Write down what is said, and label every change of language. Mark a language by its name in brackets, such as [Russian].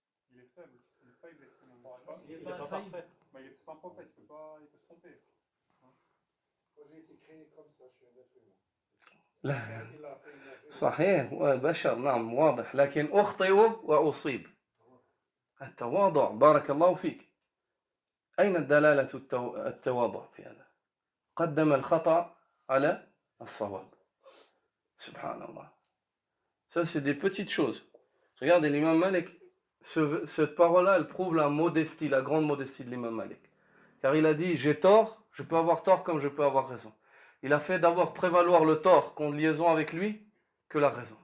[French] Il est faible, l'être humain. Il n'est pas parfait. Mais c'est pas un prophète, il peut se tromper. Moi j'ai été créé comme ça, je suis un être humain. [Arabic] لا [French] Il a fait [Arabic] صحيح بشر نعم واضح لكن أخطئ وأصيب التواضع بارك الله فيك أين دلالة التواضع في هذا قدم الخطأ على الصواب سبحان الله. [French] Ça c'est des petites choses. Regardez l'imam Malik, cette parole-là elle prouve la modestie, la grande modestie de l'imam Malik, car il a dit j'ai tort, je peux avoir tort comme je peux avoir raison. Il a fait d'abord prévaloir le tort qu'en liaison avec lui que la raison.